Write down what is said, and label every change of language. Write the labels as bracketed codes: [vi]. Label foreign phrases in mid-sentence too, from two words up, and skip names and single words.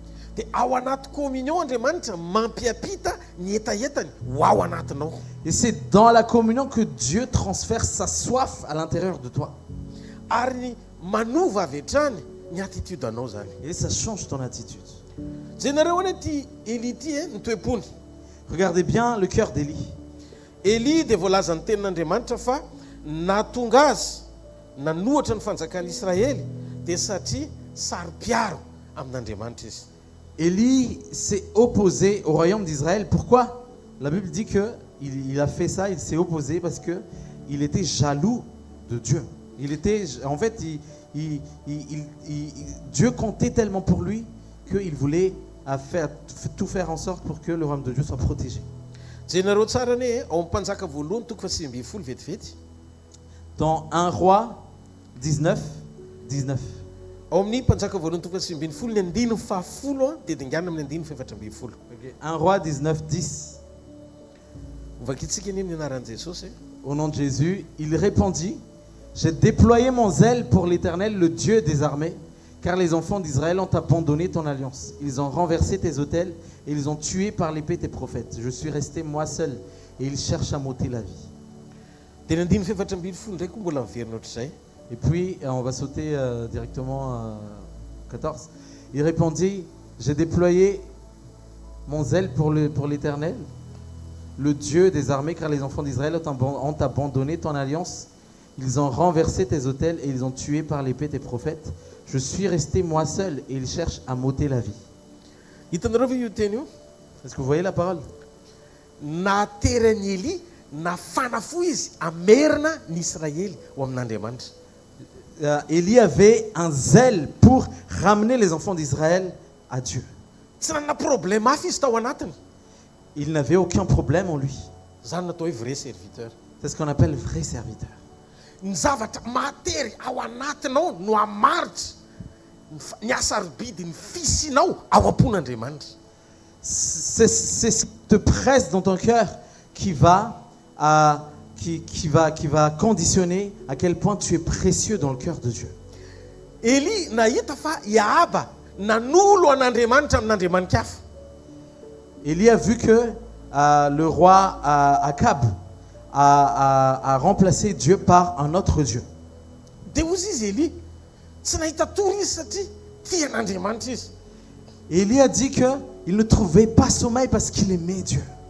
[fr] Et c'est dans la communion que Dieu transfère sa soif à l'intérieur de toi. Et ça change ton attitude. Regardez bien le cœur d'Élie. [mg] Élie de volazany tenin'Andriamanitra fa natonga azy nanohatra ny fanjakana Israely dia satria saro-piaro amin'Andriamanitra izy. [fr] Élie s'est opposé au royaume d'Israël. Pourquoi? La Bible dit qu'il a fait ça, il s'est opposé parce qu'il était jaloux de Dieu. Dieu comptait tellement pour lui qu'il voulait tout faire en sorte pour que le royaume de Dieu soit protégé. Dans 1 Roi 19, 19. [mg] Amin'ny mpanjaka voalohany toko faha 20 ny andino fahafolo dia dingana amin'ny andino faefatra ambin'ny folo. [fr] 1 Roi 19, 10. [mg] Vakitsika nini ny anaran'i Jesosy. [fr] Au nom de Jésus, il répondit: j'ai déployé mon zèle pour l'Éternel, le Dieu des armées, car les enfants d'Israël ont abandonné ton alliance. Ils ont renversé tes autels et ils ont tué par l'épée tes prophètes. Je suis resté moi seul et ils cherchent à m'ôter la vie. [mg] Dia ny andino faefatra ambin'ny folo ndraiky mbola miverina ohatr'izay. [fr] Et puis, on va sauter directement à 14. Il répondit: j'ai déployé mon zèle pour l'Éternel, le Dieu des armées, car les enfants d'Israël ont abandonné ton alliance. Ils ont renversé tes autels et ils ont tué par l'épée tes prophètes. Je suis resté moi seul et ils cherchent à m'ôter la vie. [mg] Hitanareo ve io teny io? [fr] Est-ce que vous voyez la parole? [mg] Naterany Élie nafanafo izy amerina ny Israely ho amin'Andriamanitra. [fr] Élie avait un zèle pour ramener les enfants d'Israël à Dieu. [mg] Tsy nanana problème hafa izy tao anatiny. [fr] Il n'avait aucun problème en lui. [mg] Zany natao hoe [fr] vrai serviteur. C'est ce qu'on appelle vrai serviteur. [mg] Ny zavatra matery ao anatinao no hamaritra ny hasarobidy ny fisinao ao am-pon'Andriamanitra. [fr] C'est cette presse dans ton cœur qui va conditionner à quel point tu es précieux dans le cœur de Dieu. [mg] Élie nahita fa Iahaba nanolo an'Andriamanitra amin'Andriamanitra hafa. [fr] Élie a vu que le roi Akab a remplacé Dieu par un autre Dieu. [mg] Dia ozy izy Élie tsy nahita tory izy satria tia an'Andriamanitra izy. [fr] Élie a dit qu'il ne trouvait pas sommeil parce qu'il aimait Dieu.